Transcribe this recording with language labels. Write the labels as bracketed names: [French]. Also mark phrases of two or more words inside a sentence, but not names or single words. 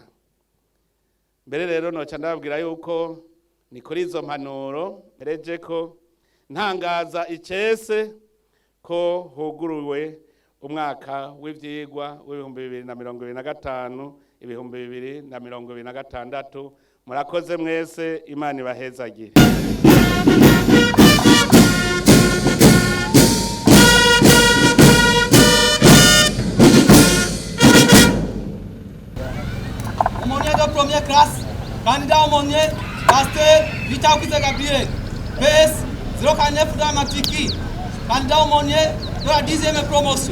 [Rundi] Mbere rero noca ndababwira yuko ni kuri izo mpanuro mpereje ko ntangaza icese ko huguruwe umwaka w'ivyigwa w'ibihumbi 2025 2026. Murakoze mwese, Imana ibahezagire. [French] Aumônier de première classe, candidat aumônier, pasteur Victor Gabriel, PS 049 de la matricule, candidat aumônier de la 10e promotion.